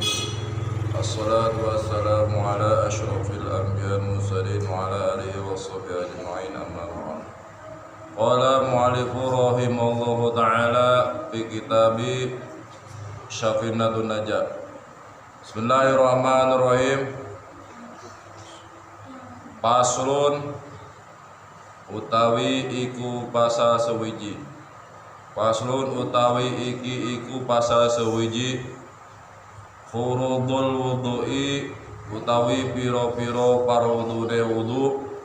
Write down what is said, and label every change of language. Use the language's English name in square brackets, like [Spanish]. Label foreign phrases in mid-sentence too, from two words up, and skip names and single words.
[Arabic] الصلاة والسلام على أشرف الأنبياء والمرسلين وعلى آله وصحبه أجمعين، أما بعد. قال المؤلف رحمه الله تعالى في كتاب سفينة النجاة. بسم الله الرحمن الرحيم. [Javanese] Paslun utawi iku pasal sewiji. Paslun utawi iki iku pasal sewiji. [Arabic] فروض الوضوء [Javanese] utawi piro-piro parwudune wudu.